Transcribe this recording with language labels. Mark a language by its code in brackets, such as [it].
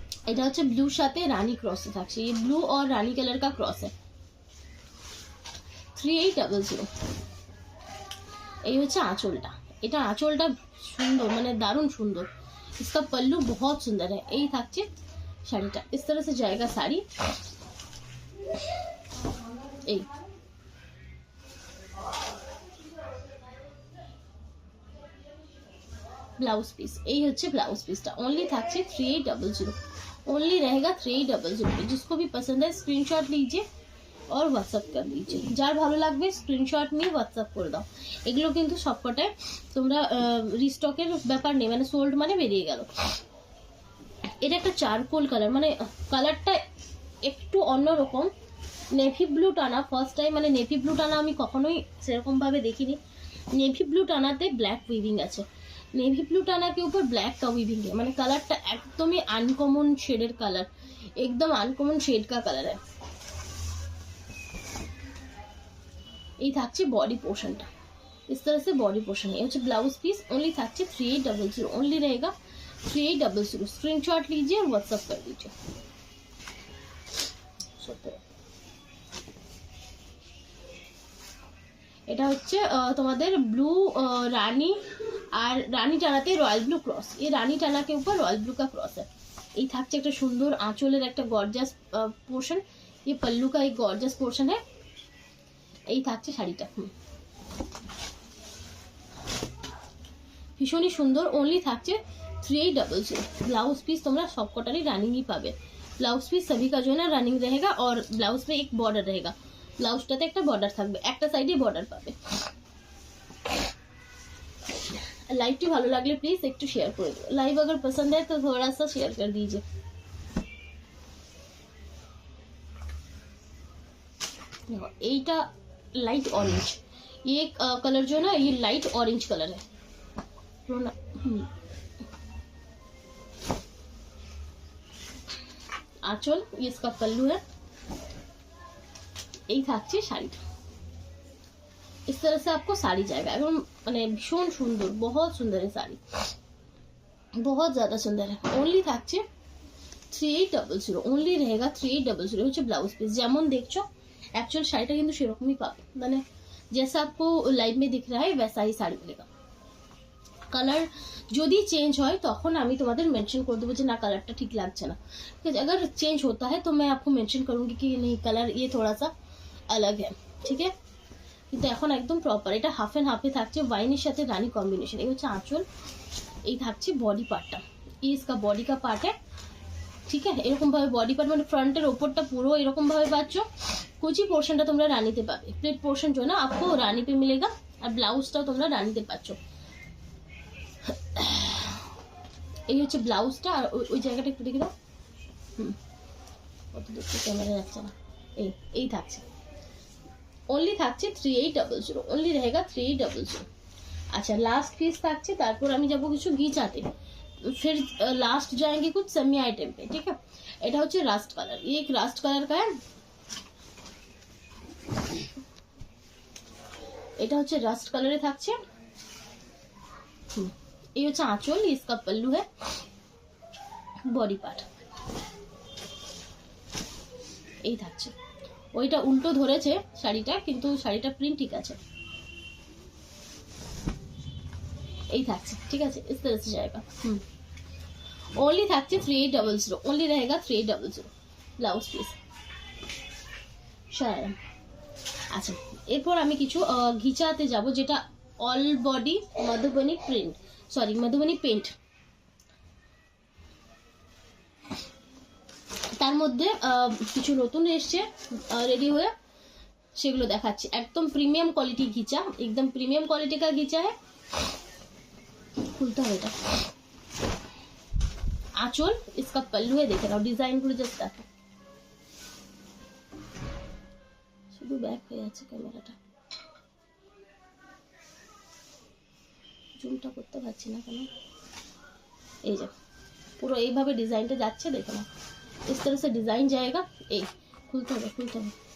[bn] এটা হচ্ছে ব্লুর সাথে রানী ক্রসে থাকছে, [hi] ये ब्लू और रानी कलर का क्रॉस है, [bn] 3800। এই হচ্ছে আঁচলটা, এটা আঁচলটা সুন্দর, মানে দারুণ সুন্দর। [hi] इसका पल्लू बहुत सुंदर है। [bn] এই থাকছে শাড়িটা, [hi] इस तरह से जाएगा साड़ी। [bn] এই ब्लाउज पीस, এই হচ্ছে ब्लाउज पीसটা, ओनली থাকছে 3800, [hi] ओनली रहेगा 3800। जिसको भी पसंद है स्क्रीनशॉट लीजिए और হোয়াটসঅ্যাপ कर दीजिए। [bn] যার ভালো লাগবে স্ক্রিনশট নিয়ে হোয়াটসঅ্যাপ করে দাও। এগুলো কিন্তু সবকটায় তোমরা রিস্টকের ব্যাপার নেই, মানে সোল্ড মানে বেরিয়ে গেল। এটা একটা চারকোল কালার, মানে কালারটা একটু অন্যরকম, নেভি ব্লু টানা, ফার্স্ট টাইম, মানে নেভি ব্লু টানা আমি কখনোই সেরকম ভাবে দেখিনি। নেভি ব্লু টানাতে ব্ল্যাক উইভিং আছে, [hi] नेवी ब्लू टाना के ऊपर ब्लैक का वीविंग है, [bn] মানে কালারটা একদমই আনকমন শেডের কালার, একদম আনকমন শেড का कलर है। এই থাকছে বডি পোর্শনটা, [hi] इस तरह से बॉडी पोर्शन है। [bn] ये ब्लाउज पीस ओनली থাকছে 3800, [hi] ओनली रहेगा 3800। स्क्रीनशॉट लीजिए और व्हाट्सएप कर दीजिए। [bn] এটা হচ্ছে তোমাদের ব্লু রানী, আর রানী টানাতে রয়্যাল ব্লু क्रॉस, [hi] ये रानी टाना के ऊपर रॉयल ब्लू का क्रॉस है। [bn] এই থাকছে একটা সুন্দর আঁচলের একটা গর্জাস পোর্শন, [hi] ये पल्लू का एक गॉर्जियस पोर्शन है। [bn] এই থাকছে শাড়িটা, ভীষণই সুন্দর, ओनली থাকছে 3800। ब्लाउज पीस তোমরা সবকটারই রানিংই পাবে। [hi] ब्लाउज पीस सभी का जो है ना रनिंग रहेगा, और ब्लाउज में एक बॉर्डर रहेगा, [bn] ব্লাউজটাতে একটা বর্ডার থাকবে, একটা সাইডে বর্ডার পাবে। লাইভটি ভালো লাগলে প্লিজ একটু শেয়ার করে দিও। [hi] লাইভ अगर पसंद है तो थोड़ा सा शेयर कर दीजिए। এইটা लाइट ऑरेंज, ये कलर जो है ना, ये लाइट ऑरेंज कलर है। आंचल, ये इसका पल्लू है। [bn] এই থাকছে শাড়িটা, [hi] इस तरह से आपको साड़ी जाएगा, एकदम [bn] মানে ভীষণ সুন্দর, [hi] बहुत सुंदर है साड़ी, बहुत ज्यादा सुंदर है। [bn] ओनली থাকছে 3800, ओनली रहेगा 3800। হচ্ছে ব্লাউজ পিস, যেমন দেখছো एक्चुअल শাড়িটা কিন্তু সেরকমই পাবে, মানে [hi] जैसा आपको लाइव में दिख रहा है वैसा ही साड़ी मिलेगा। [bn] কালার যদি চেঞ্জ হয় তখন আমি তোমাদের মেंशन कर देबो যে না কালারটা ঠিক লাগছে না, ঠিক আছে। [hi] अगर चेंज होता है तो मैं आपको मेंशन करूंगी कि नहीं कलर ये थोड़ा सा अलग है, ठीक है। [bn] কিন্তু এখন একদম প্রপার, এটা হাফ এন্ড হাফে থাকছে, ওয়াইনের সাথে রানী কম্বিনেশন। এই হচ্ছে আঁচল, এই থাকছে বডি পার্টটা, [hi] ये इसका बॉडी का पार्ट है, [bn] ठीक है। এরকম ভাবে বডি পার্ট, মানে ফ্রন্টের ওপরটা পুরো এরকম ভাবে পাচ্ছ, কুচি পোর্শনটা তোমরা রানীতে পাবে, প্লেট পোর্শন [hi] जो है ना आपको रानी पे मिलेगा, [bn] আর ব্লাউজটাও তোমরা রানীতে পাচ্ছ। এই হচ্ছে ব্লাউজটা, আর ওই জায়গাটা একটু দেখে দাও, কত দূর থেকে ক্যামেরা যাচ্ছে না। এই থাকছে, ओनली থাকছে 3800, ओनली रहेगा 3800। [hi] अच्छा लास्ट पीस থাকছে, [bn] তারপর আমি যাব কিছু ঘিচাতে, [hi] फिर लास्ट जाएंगे कुछ सेमी आइटम पे, ठीक है। [bn] এটা হচ্ছে রাস্ট কালার, [hi] ये एक रास्ट कलर का है, [bn] এটা হচ্ছে রাস্ট কালারে থাকছে। [hi] ये [bn] হচ্ছে আঁচল, [hi] इसका पल्लू है, बॉडी पार्ट এই থাকছে। [bn] ওইটা উল্টো ধরেছে শাড়িটা, কিন্তু শাড়িটা প্রিন্ট ঠিক আছে। এই থাকছে, ঠিক আছে, [hi] इस तरह से जाएगा। [bn] ओनली থাকছে 3800, [hi] ओनली रहेगा 3800 [bn] ব্লাউজ পিস। শাড়ি। আচ্ছা, এরপর আমি কিছু ঘিচাতে যাব, যেটা all body Madhubani print, sorry Madhubani paint. তার মধ্যে কিছু নতুন এসছে রেডি হয়ে, সেগুলো দেখাচ্ছি। [hi] एकदम प्रीमियम क्वालिटी घिचा, एकदम प्रीमियम क्वालिटी का घिचा है। [bn] खुलता है এটা आंचल, [hi] इसका पल्लू है, [bn] देख रहा हूँ डिजाइन गुलो जस्ट देखो, শুধু ব্যাক হয়ে আছে ক্যামেরাটা, জুমটা করতে পারছি না কেন। এই যে পুরো এইভাবে ডিজাইনটা যাচ্ছে, দেখো না, [hi] इस तरह से डिजाइन जाएगा। [bn] এই খুলতে হবে, খুলতে হবে।